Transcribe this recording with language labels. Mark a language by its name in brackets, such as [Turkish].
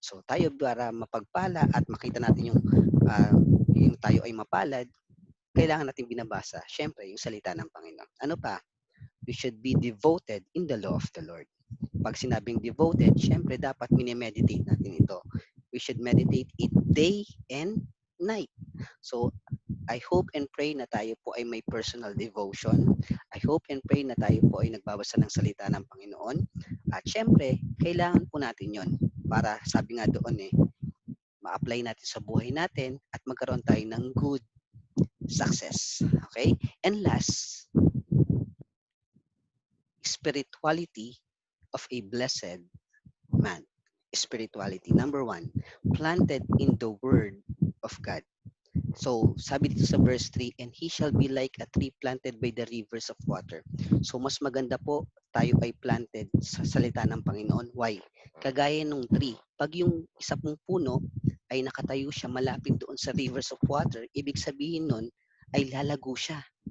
[Filipino] So tayo para mapagpala at makita natin yung tayo ay mapalad, kailangan natin binabasa, syempre, yung salita ng Panginoon. Ano pa? [English] We should be devoted in the law of the Lord. [Filipino] Pag sinabing devoted, syempre, dapat minimeditate natin ito. [English] We should meditate it day and night. So, I hope and pray [Filipino] na tayo po ay may personal devotion. [English] I hope and pray [Filipino] na tayo po ay nagbabasa ng salita ng Panginoon. At syempre, kailangan po natin yon para sabi nga doon ma-apply natin sa buhay natin at magkaroon tayo ng [English] good success. [Filipino] Okay? [English] And last, spirituality of a blessed man. Spirituality. Number 1, planted in the word of God. [Filipino] So, sabi dito sa verse 3, [English] and he shall be like a tree planted by the rivers of water. [Filipino] So, mas maganda po tayo ay planted sa salita ng Panginoon. Why? Kagaya nung tree, pag yung isa pong puno ay nakatayo siya malapit doon sa [English] rivers of water, [Filipino] ibig sabihin nun ay lalago siya.